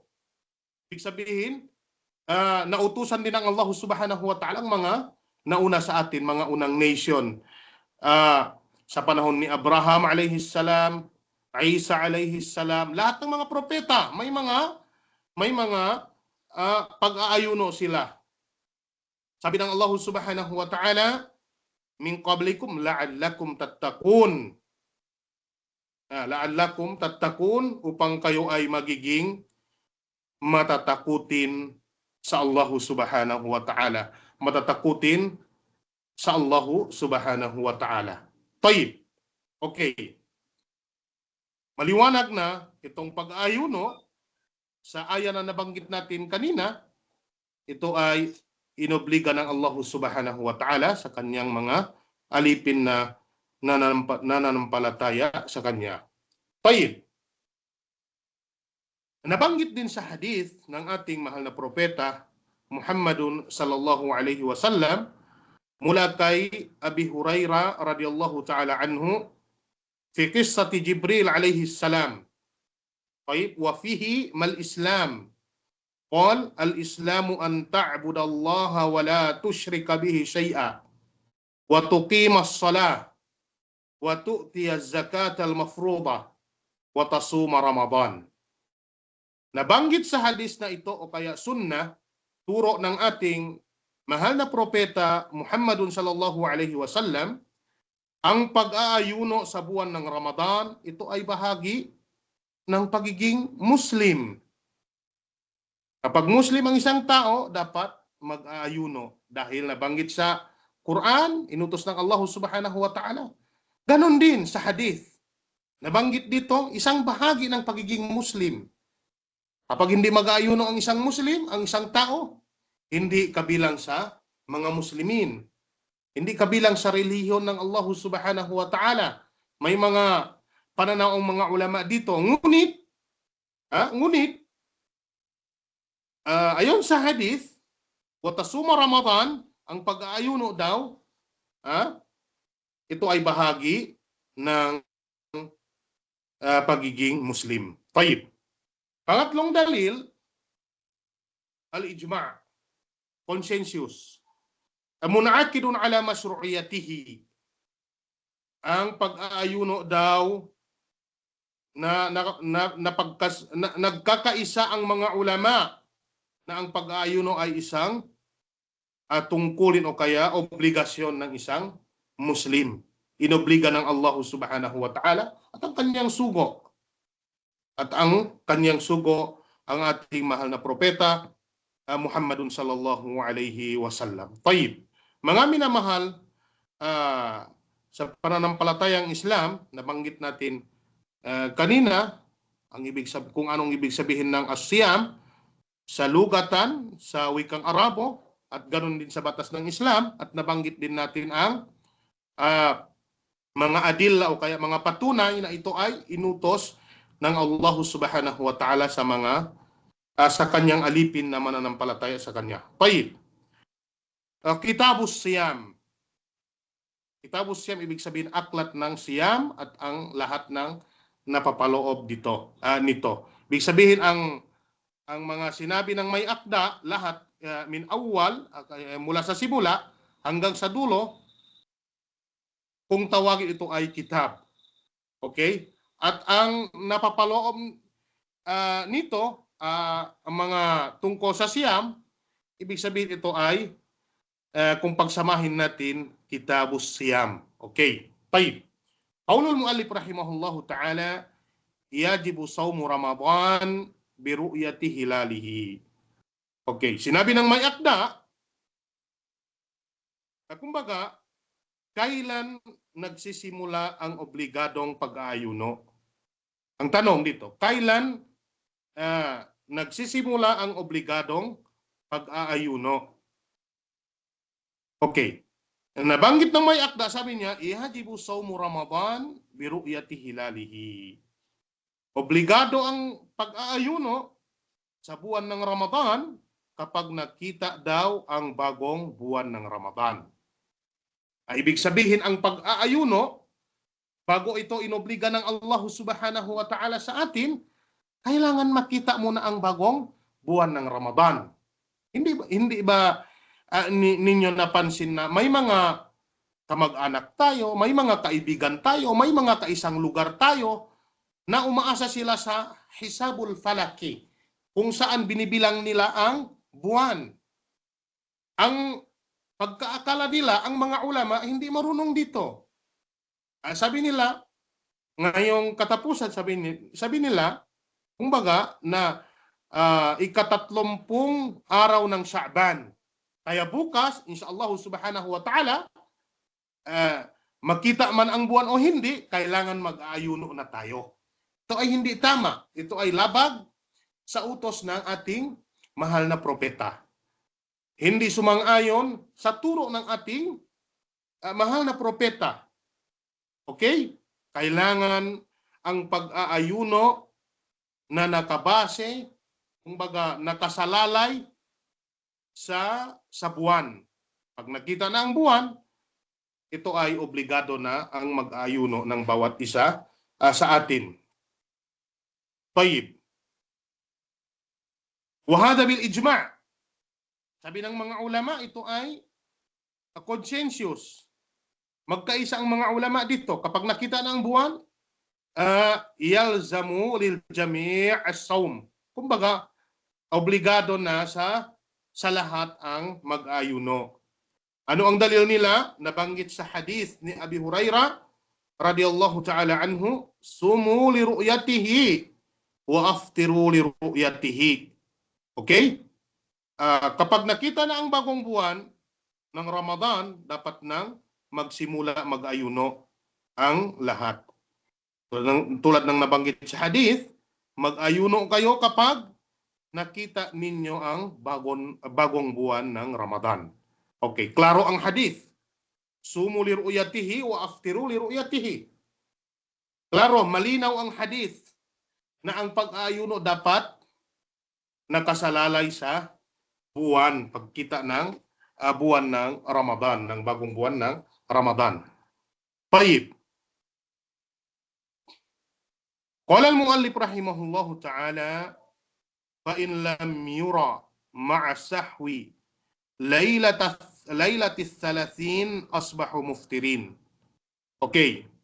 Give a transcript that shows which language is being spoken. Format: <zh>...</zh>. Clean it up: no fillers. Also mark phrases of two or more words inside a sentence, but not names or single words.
<tl>Ibig sabihin, nautusan din ng</tl> <ar>الله سبحانه وتعالى</ar> <tl>ang mga nauna sa atin, mga unang nation. Sa panahon ni Abraham</tl> <ar>عليه السلام,</ar> <tl>Isa</tl> <ar>عليه السلام,</ar> <tl>lahat ng mga propeta, may mga pag-aayuno sila. Sabi ng</tl> <ar>الله سبحانه وتعالى من قبلكم لعلكم تتقون. لعلكم تتقون,</ar> <tl>upang kayo ay magiging matatakutin sa</tl> <ar>الله سبحانه وتعالى.</ar> <tl>Matatakutin sa</tl> <ar>الله سبحانه وتعالى.</ar> <tl>Tayyib. Okay. Maliwanag na itong pag-aayuno sa aya na nabanggit natin kanina, ito ay inobliga ng</tl> <ar>الله سبحانه وتعالى</ar> <tl>sa kanyang mga alipin na nananampalataya sa kanya. Tayyib. Nabanggit din sa hadith ng ating mahal na propeta Muhammadun</tl> <ar>صلى الله عليه وسلم</ar> <tl>mula kay Abi Hurairah</tl> <ar>رضي الله تعالى عنه في قصة جبريل عليه السلام. طيب وفيه ما الإسلام. قال الإسلام أن تعبد الله ولا تشرك به شيئا وتقيم الصلاة وتؤتي الزكاة المفروضة وتصوم رمضان.</ar> <tl>Nabanggit sa hadis na ito o kaya sunnah, turo ng ating mahal na propeta Muhammadun</tl> <ar>صلى الله عليه وسلم,</ar> <tl>ang pag-aayuno sa buwan ng Ramadan, ito ay bahagi ng pagiging Muslim. Kapag Muslim ang isang tao, dapat mag-aayuno dahil nabanggit sa Quran, inutos ng</tl> <ar>الله سبحانه وتعالى.</ar> <tl>Ganon din sa hadith. Nabanggit dito, isang bahagi ng pagiging Muslim. Kapag hindi mag-aayuno ang isang Muslim, ang isang tao, hindi kabilang sa mga Muslimin. Hindi kabilang sa relihiyon ng</tl> <ar>الله سبحانه وتعالى.</ar> <tl>May mga pananaw ang mga ulama dito. Ngunit, ayon sa hadith,</tl> <ar>وتصوم رمضان,</ar> <tl>ang pag-aayuno daw, ito ay bahagi ng pagiging Muslim. Tayyib. Pangatlong dalil, al-ijma', consensus.</tl> <ar>منعقد على مشروعيته.</ar> <tl>ang pag-aayuno daw nagkakaisa ang mga ulama na ang pag-aayuno ay isang tungkulin o kaya obligasyon ng isang Muslim. Inobliga ng</tl> <ar>الله سبحانه وتعالى</ar> <tl>at ang kanyang sugo. At ang kanyang sugo ang ating mahal na propeta Muhammadun</tl> <ar>صلى الله عليه وسلم.</ar> <tl>Tayyib. Mga minamahal, sa pananampalatayang Islam, nabanggit natin kanina, kung anong ibig sabihin ng asyam sa lugatan, sa wikang Arabo, at ganoon din sa batas ng Islam, at nabanggit din natin ang mga adilla o kaya mga patunay na ito ay inutos ng</tl> <ar>الله سبحانه وتعالى</ar> <tl>sa kanyang alipin na mananampalataya sa kanya.</tl> <ar>طيب كتاب الصيام. كتاب الصيام,</ar> <tl>ibig sabihin aklat ng siyam at ang lahat ng napapaloob nito. Ibig sabihin ang mga sinabi ng may akda, lahat</tl> <ar>من أول,</ar> <tl>mula sa simula hanggang sa dulo, kung tawagin ito ay kitab. Okay? At ang napapaloob nito, ang mga tungkol sa siyam, ibig sabihin ito ay kung pagsamahin natin,</tl> <ar>كتاب الصيام.</ar> <tl>Okay. Tayyib.</tl> <ar>قول المؤلف رحمه الله تعالى يجب صوم رمضان برؤية هلاله.</ar> <tl>Okay. Sinabi ng may akda, kumbaga, kailan nagsisimula ang obligadong pag-aayuno? Ang tanong dito, kailan nagsisimula ang obligadong pag-aayuno? Okay. Nabanggit ng may akda, sabi niya,</tl> <ar>يجب صوم رمضان برؤية هلاله.</ar> <tl>Obligado ang pag-aayuno sa buwan ng Ramadan kapag nakita daw ang bagong buwan ng Ramadan. Ibig sabihin, ang pag-aayuno, bago ito inobliga ng</tl> <ar>الله سبحانه وتعالى</ar> <tl>sa atin, kailangan makita muna ang bagong buwan ng Ramadan. Hindi ba ninyo napansin na may mga kamag-anak tayo, may mga kaibigan tayo, may mga kaisang lugar tayo na umaasa sila sa</tl> <ar>حساب الفلكي,</ar> <tl>kung saan binibilang nila ang buwan. Ang pagkaakala nila, ang mga ulama hindi marunong dito. Sabi nila, ngayong katapusan, sabi nila, kumbaga na ika-30 araw ng Sha'ban. Kaya bukas,</tl> <ar>إن شاء الله سبحانه وتعالى,</ar> <tl>makita man ang buwan o hindi, kailangan mag-aayuno na tayo. Ito ay hindi tama. Ito ay labag sa utos ng ating mahal na propeta. Hindi sumang-ayon sa turo ng ating mahal na propeta. Okay? Kailangan ang pag-aayuno na nakabase, kumbaga nakasalalay sa buwan. Pag nakita na ang buwan, ito ay obligado na ang mag-ayuno ng bawat isa sa atin.</tl> <ar>طيب وهذا بالإجماع'.</ar> <tl>Sabi ng mga ulama, ito ay consensus. Magkaisa ang mga ulama dito. Kapag nakita na ang buwan,</tl> <ar>يلزم للجميع الصوم.</ar> <tl>Kumbaga, obligado na sa lahat ang mag-ayuno. Ano ang dalil nila? Nabanggit sa hadith ni Abi Hurairah</tl> <ar>رضي الله تعالى عنه, صوموا لرؤيته وأفطروا لرؤيته.</ar> <tl>Okay? Kapag nakita na ang bagong buwan ng Ramadan, dapat nang magsimula mag-ayuno ang lahat. Tulad ng nabanggit sa hadith, mag-ayuno kayo kapag nakita ninyo ang bagong buwan ng Ramadan. Okay, klaro ang hadith.</tl> <ar>صوموا لرؤيته وأفطروا لرؤيته.</ar> <tl>Klaro, malinaw ang hadith na ang pag-aayuno dapat nakasalalay sa buwan, pagkita ng buwan ng Ramadan, ng bagong buwan ng Ramadan.</tl> <ar>طيب قال المؤلف رحمه الله تعالى, فإن لم يرى مع السحو ليلة 30 أصبحوا مفطرين.</ar> <tl>Okay.</tl>